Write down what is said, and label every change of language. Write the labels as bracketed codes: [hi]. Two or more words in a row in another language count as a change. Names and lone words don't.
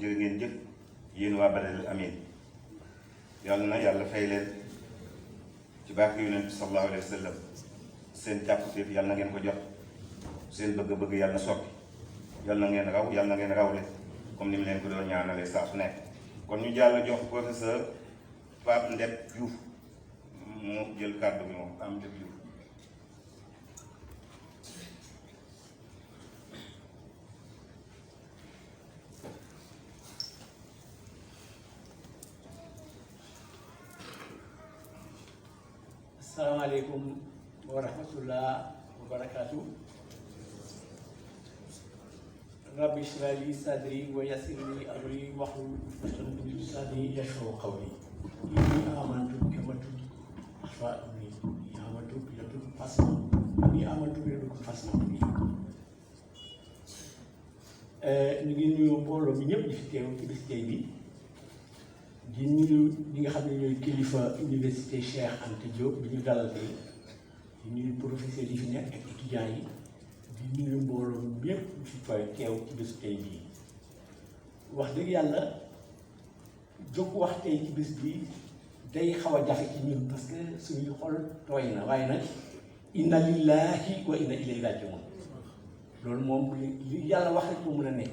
[wo] jërë ngeen jëf yéen waa Badalil Amine yàlla na yàlla fay leen ci barke Yonent bi [ar] صلى الله عليه وسلم [wo] seen càkkutéef yàlla na ngeen ko jot seen bëgg-bëgg yàlla na soppi yàlla na ngeen raw yàlla na ngeen rawle comme ni mu leen ko doon ñaanalee saa su nekk kon ñu jàll jox professeur Pape Ndep Diouf mu jël kàddu bi moom Pape Ndep Diouf. [ar] السلام عليكم ورحمة الله وبركاته. رب اشرح لي صدري ويسر لي أمري واحلل عقدة من لساني يفقهوا قولي. إني آمنت بك فآمني آمنت بك فاسمع. إني آمنت بك فاسمع. [wo] Ñu ngi nuyu mbooloo mi ñëpp di fi teew ci bis tey bi. di nuyu ñi nga xam ne ñooy kilifa université Cheikh Anta Diop bi ñu dalal tey di nuyu professeur yi fi nekk ak étudiants yi di nuyu mbooloo ñépp fi teew ci bés tey bii wax dëgg yàlla jóg wax tey ci bés bi day xaw a jafe ci ñun [fr] parce que [wo] suñuy xol tooy na waaye nag [ar] إنا لله وإنا إليه راجعون [wo] loolu moom li yàlla wax rek moo mën a nekk